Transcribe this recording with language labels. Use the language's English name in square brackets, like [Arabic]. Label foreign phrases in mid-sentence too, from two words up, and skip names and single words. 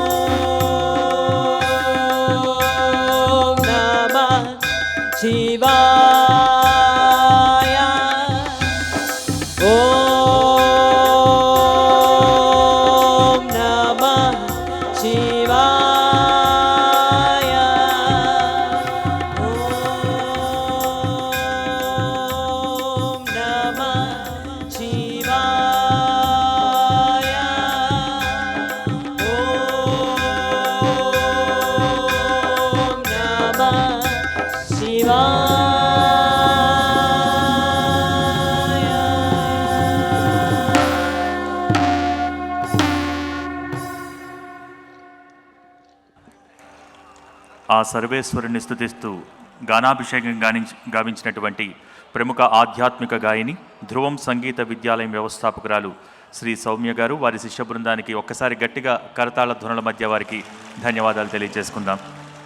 [Sanskrit] नमः शिवाय ॐ नमः शिवाय ॐ नमः शिवाय ॐ नमः [Telugu] ఆ సర్వేశ్వరుని స్తుతిస్తూ గానాభిషేకం గావించినటువంటి ప్రముఖ ఆధ్యాత్మిక గాయని ధ్రువం సంగీత విద్యాలయం వ్యవస్థాపకురాలు శ్రీ సౌమ్య గారు వారి శిష్య బృందానికి ఒక్కసారి గట్టిగా కరతాళ ధ్వనుల మధ్య వారికి ధన్యవాదాలు తెలియజేసుకుందాం.